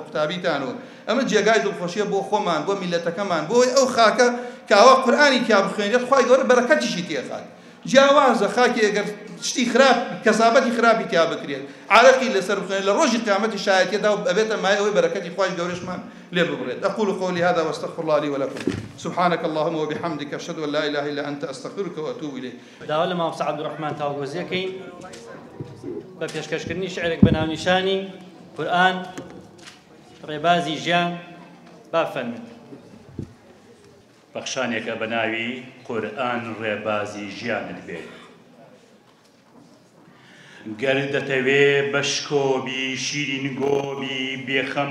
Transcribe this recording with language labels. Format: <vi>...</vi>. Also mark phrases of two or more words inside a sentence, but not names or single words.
<ckb>قوتابیتانەوە ئەمە جێگای دڵخۆشیە بۆ خۆمان بۆ میلەتەکەمان بۆی ئەو خاکە کە ئەوە قورئانی تیا بخوێنێت خوای گەورە بەرەکەتیشی تێخات جیاوازە خاکی ئەگەر شتی خراپ کەسابەتی خراپی تیا بکرێت عارەقی لەسەر بخوێنێت لە ڕۆژی قیامەتی شایەتیەدا ئەبێتە مای ئەوەی بەرەکەتی خوای گەورەشمان لێ ببڕێت</ckb> <ar>أقول قولي هذا واستغفر الله لي ولكم سبحانك اللهم وبحمدك أشهد أن لا إله إلا أنت أستغفرك وأتوب إليك</ar> <ckb>داوا لە مامۆستا عەبدوڕەحمان تاوگۆزیەکەین بە پێشکەشکردنی شعرێک بە ناونیشانی قورئان ڕێبازی ژیان با فەرمێن بەخشانێکە بە ناوی قورئان ڕێبازی ژیانت بێت گەر دەتەوێ بەشکۆبی شیرین گۆبی بێخەم</ckb>